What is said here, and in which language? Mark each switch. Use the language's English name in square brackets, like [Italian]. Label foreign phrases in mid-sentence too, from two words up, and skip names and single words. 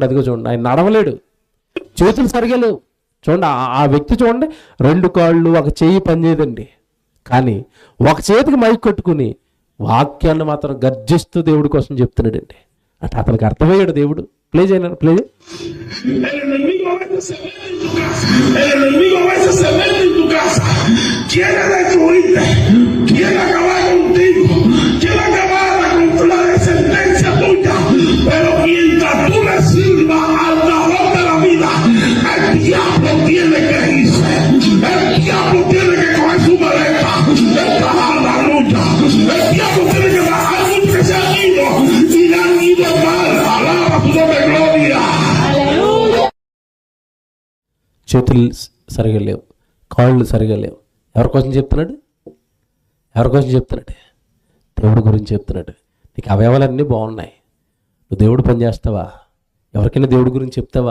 [Telugu] అదిగో చూడండి, ఆయన నడవలేడు, చేతులు సరిగా లేవు. చూడండి ఆ వ్యక్తి చూడండి, 2 కాళ్ళు 1 చెయ్యి పనిచేయదండి, కానీ ఒక చేతికి మైక్ కట్టుకుని వాక్యాన్ని మాత్రం గర్జిస్తూ దేవుడి కోసం చెప్తున్నాడండి. అంటే అతనికి అర్థమయ్యాడు దేవుడు. ప్లే చేయను, ప్లే చేయి. [Spanish] Pero mientras tú le sirvas al dador de la vida, el diablo tiene que irse. El diablo tiene que coger su maleta. Aleluya. El diablo tiene que bajar mucho que se han ido y le han ido mal. Alaba tu nombre, gloria. [Telugu] చేతులు సరిగా లేవు, కాళ్ళు సరిగా లేవు. ఎవరి కోసం చెప్తున్నాడు? దేవుడి గురించి చెప్తున్నాడు. నీకు అవయవాలన్నీ బాగున్నాయి, నువ్వు దేవుడు పని చేస్తావా? ఎవరికైనా దేవుడి గురించి చెప్తావా?